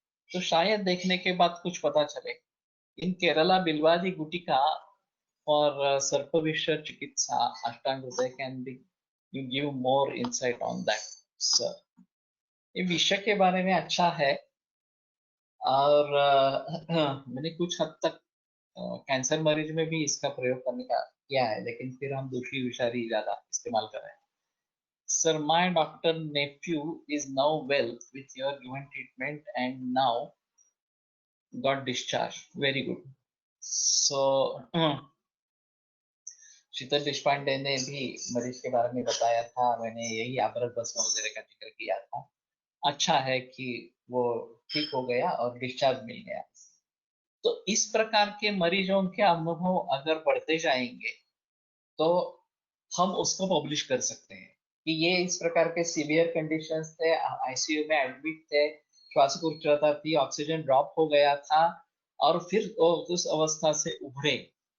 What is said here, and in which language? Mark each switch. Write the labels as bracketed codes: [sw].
[hi] तो शायद देखने के बाद कुछ पता चले। इन केरला बिल्वादी गुटिका और सर्पविष चिकित्सा अष्टांग हृदय [en] Can be, you give more insight on that sir. [hi] ये विषय के बारे में अच्छा है, और मैंने कुछ हद तक कैंसर मरीज में भी इसका प्रयोग करने का किया है, लेकिन फिर हम दूसरी विषारी ज्यादा इस्तेमाल कर रहे हैं। [en] Sir, my doctor nephew is now well with your given treatment and now got discharged. Very good. [hi] So, शीतल देशपांडे ने भी मरीज के बारे में बताया था, मैंने यही अबरक भस्म वगैरह का जिक्र किया था। अच्छा है कि वो ठीक हो गया और डिस्चार्ज मिल गया। तो इस प्रकार के मरीजों के अनुभव अगर बढ़ते जाएंगे, तो हम उसको पब्लिश कर सकते हैं कि ये इस प्रकार के सीवियर कंडीशंस थे, आईसीयू में एडमिट थे, श्वासकोष्ठता थी, ऑक्सीजन ड्रॉप हो गया था, और फिर वो उस अवस्था से उभरे।